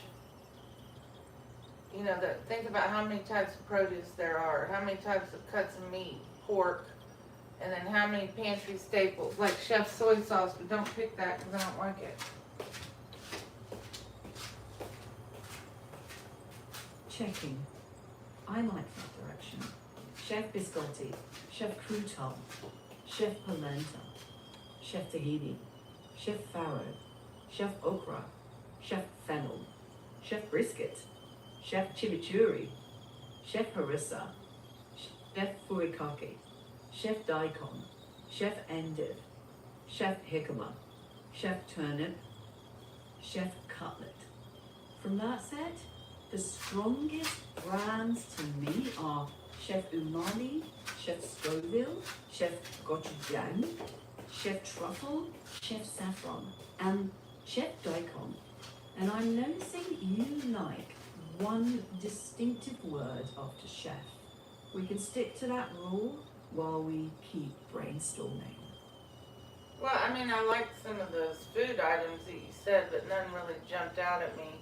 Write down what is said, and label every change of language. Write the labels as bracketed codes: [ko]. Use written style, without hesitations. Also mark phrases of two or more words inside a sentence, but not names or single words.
[en] You know, think about how many types of produce there are, how many types of cuts of meat, pork, and then how many pantry staples, like Chef Soy Sauce, but don't pick that because I don't like it. Checking. I like that direction. Chef Biscotti, Chef Crouton, Chef Polenta, Chef Tahini, Chef Farro, Chef Okra, Chef Fennel, Chef Brisket, Chef Chimichurri, Chef Harissa, Chef Furikake, Chef Daikon, Chef Endive, Chef Jicama, Chef Turnip, Chef Cutlet. From that set, the strongest brands to me are Chef Umami, Chef Scoville, Chef Gochujang, Chef Truffle, Chef Saffron, and Chef Daikon. And I'm noticing you like one distinctive word after chef. We can stick to that rule while we keep brainstorming. Well, I mean, I liked some of those food items that you said, but none really jumped out at me.